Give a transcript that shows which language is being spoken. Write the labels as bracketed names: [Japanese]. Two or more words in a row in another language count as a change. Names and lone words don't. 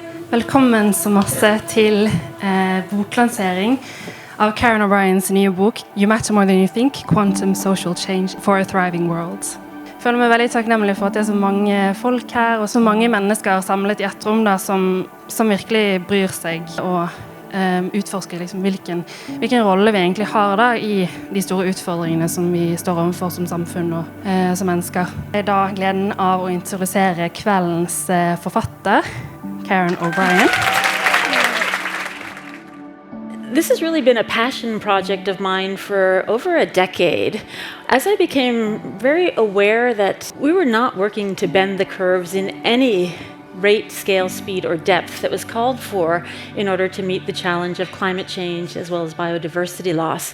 [Norwegian] Velkommen så masse til boklansering av Karen O'Briens nye bok You Matter More Than You Think, Quantum Social Change for a Thriving World. Jeg føler meg veldig takknemlig for at det er så mange folk her, og så mange mennesker samlet i et rom da, som virkelig bryr seg og utforsker liksom, hvilken rolle vi egentlig har da, i de store utfordringene som vi står overfor som samfunn og som mennesker. Jeg har da gleden av å introdusere kveldens forfatter, Karen O'Brien. [English] This has really been a passion project of mine for over a decade. As I became very aware that we were not working to bend the curves in any rate, scale, speed, or depth that was called for in order to meet the challenge of climate change as well as biodiversity loss.